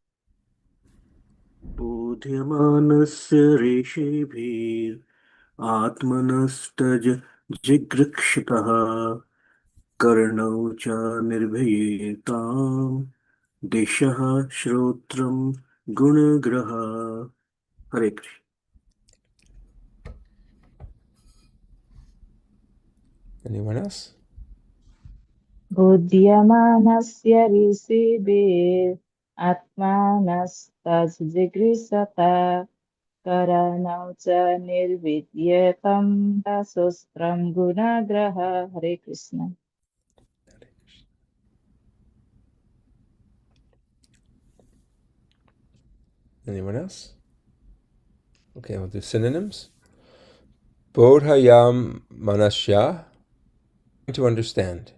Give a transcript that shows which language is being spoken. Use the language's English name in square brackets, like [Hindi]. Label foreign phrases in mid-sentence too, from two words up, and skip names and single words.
[Sanskrit] bodhyamānasya ṛṣibhir ātmanas jighṛkṣataḥ karṇau cha nirabhidyetāṁ diśaḥ śrotraṁ guṇa-grahaḥ. Hare Krishna. [English] Anyone else? [Sanskrit] bodhyamānasya ṛṣibhir ātmanas jighṛkṣataḥ karṇau ca nirabhidyetāṁ śrotraṁ guṇa-grahaḥ. Hare Krishna. [English] Anyone else? Okay, we'll do synonyms. Bodhyamānasya, to understand.